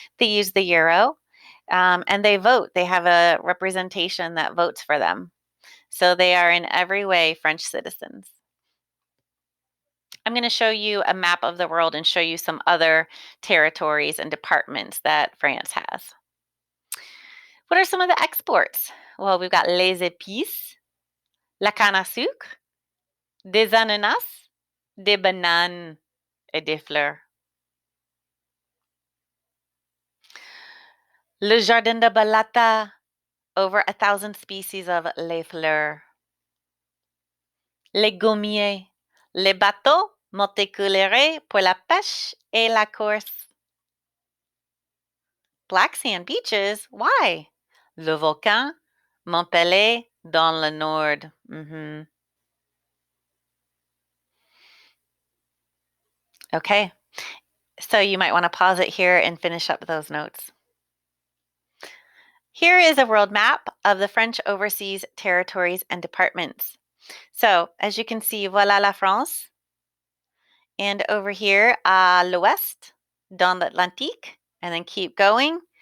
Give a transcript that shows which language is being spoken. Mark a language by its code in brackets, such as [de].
[en] They use the euro, and they vote. They have a representation that votes for them. So they are in every way French citizens. I'm going to show you a map of the world and show you some other territories and departments that France has. What are some of the exports? Well, we've got [fr] les épices, la canne à sucre, des ananas, des bananes, et des fleurs. [en] Le jardin de Balata, over 1,000 species of les fleurs. [fr] Les gommiers, les bateaux multicolorés pour la pêche et la course. [en] Black sand beaches, why? [fr] Le volcan, Montpellier, dans le nord. [en] Okay, so you might want to pause it here and finish up those notes. Here is a world map of the French overseas territories and departments. So, as you can see, [fr] voilà la France. [en] And over here, [fr] à l'ouest, dans l'Atlantique, [en] and then keep going.